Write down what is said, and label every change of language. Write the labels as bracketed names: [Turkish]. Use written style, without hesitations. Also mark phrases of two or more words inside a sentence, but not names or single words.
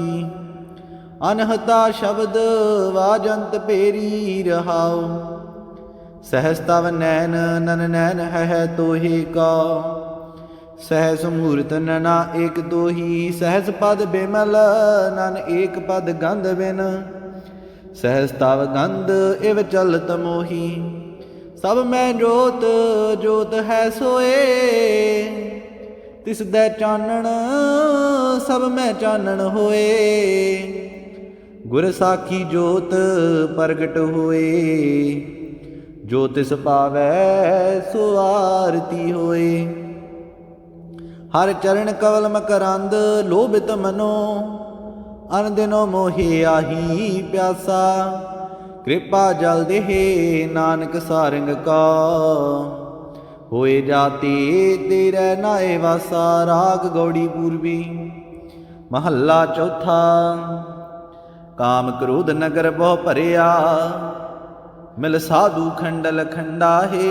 [Punjabi] ਅਨਹਤਾ ਸ਼ਬਦ ਵਾਜੰਤ ਪੇਰੀ ਰਹਾਓ, ਸਹਸ ਤਵ ਨੈਨ ਨਨ ਨੈਨ ਹੈ ਤੋਹੇ ਕਾ। ਸਹਸ ਮੂਰਤ ਨਨਾ ਏਕ ਦੋਹੀ, ਸਹਸ ਪਦ ਬਿਮਲ ਨਨ ਏਕ ਪਦ ਗੰਧ ਬਿਨ। ਸਹਸ ਤਵ ਗੰਧ ਇਵ ਚਲਤ ਮੋਹੀ, ਸਬ ਮੈਂ ਜੋਤ ਜੋਤ ਹੈ ਸੋਏ। ਤਿਸ ਦੈ ਚਾਨਣ ਸਬ ਮੈਂ ਚਾਨਣ ਹੋਏ, ਗੁਰ ਸਾਖੀ ਜੋਤ ਪ੍ਰਗਟ ਹੋਏ। ਜੋ ਤਿਸ ਪਾਵੈ ਸੋ ਆਰਤੀ ਹੋਏ। ਹਰ ਚਰਣ ਕਵਲ ਮਕਰੰਦ ਲੋਭਿਤ ਮਨੋ, ਅਨ ਦਿਨੋ ਮੋਹੇ ਆਹੀ ਪਿਆਸਾ। ਕ੍ਰਿਪਾ ਜਲ ਦੇਹੇ ਨਾਨਕ ਸਾਰੰਗ ਕਾ, ਹੋਏ ਜਾਤੇ ਤੇਰੇ ਨਾਏ ਵਾਸਾ। ਰਾਗ ਗਉੜੀ ਪੂਰਵੀ ਮਹਲਾ ਚੌਥਾ। ਕਾਮ ਕ੍ਰੋਧ ਨਗਰ ਬਹੁ ਭਰਿਆ, ਮਿਲ ਸਾਧੂ ਖੰਡਲ ਖੰਡਾ ਹੈ।